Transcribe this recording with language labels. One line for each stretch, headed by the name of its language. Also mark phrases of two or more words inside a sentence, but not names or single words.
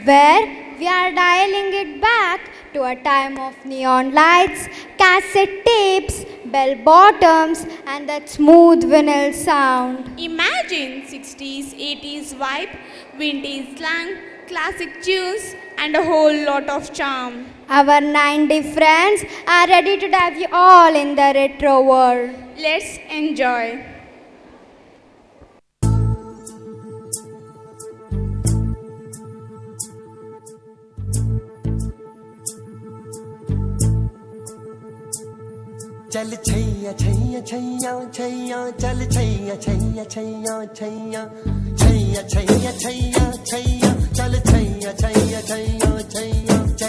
English: Where we are dialing it back to a time of neon lights, cassette tapes, bell bottoms, and that smooth vinyl sound. Imagine 60s, 80s vibe, vintage slang, classic tunes, and a whole lot of charm. Our 90 friends are ready to dive you all in the retro world. Let's enjoy.
Hindi: चल छैया छैया छैया छैया चल छैया छैया छैया छैया छैया छैया छैया छैया चल छैया छैया छैया छैया चल